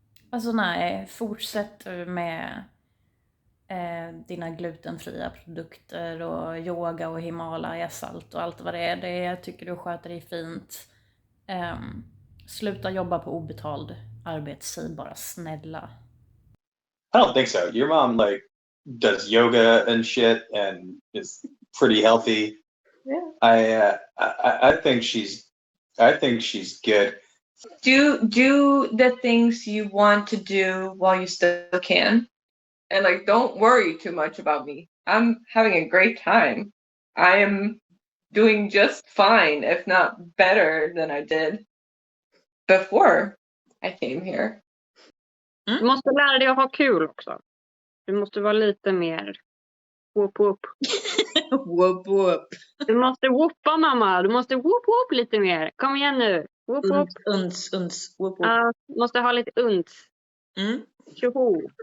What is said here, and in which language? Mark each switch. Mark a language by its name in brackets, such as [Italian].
[Swedish] Alltså nej, fortsätt med dina glutenfria produkter och yoga och Himalaya-salt och allt vad det är. Det tycker du sköter dig fint. Sluta jobba på obetald arbetstid, bara snälla. [English] I don't think so. Your mom does yoga and shit and is pretty healthy. Yeah. I think she's good. Do the things you want to do while you still can. And don't worry too much about me. I'm having a great time. I am doing just fine, if not better than I did before I came here. [Swedish] Du måste lära dig att ha kul också. Du måste vara lite mer whoop whoop. Whoop whoop. Du måste whoopa mamma. Du måste whoop whoop lite mer. Kom igen nu. Whoop whoop. Uns. Whoop whoop. Ja, måste ha lite uns. Tjoho.